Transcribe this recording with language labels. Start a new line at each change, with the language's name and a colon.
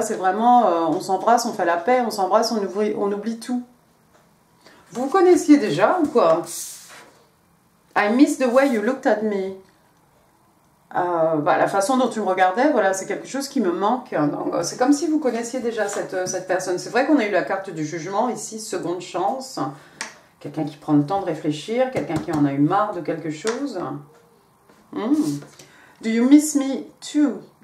French: C'est vraiment, on s'embrasse, on fait la paix, on s'embrasse, on oublie tout. Vous connaissiez déjà ou quoi?
English: I miss the way you looked at me.
French: La façon dont tu me regardais, voilà, c'est quelque chose qui me manque. C'est comme si vous connaissiez déjà cette personne. C'est vrai qu'on a eu la carte du jugement ici, seconde chance. Quelqu'un qui prend le temps de réfléchir, quelqu'un qui en a eu marre de quelque chose.
English: Do you miss me too?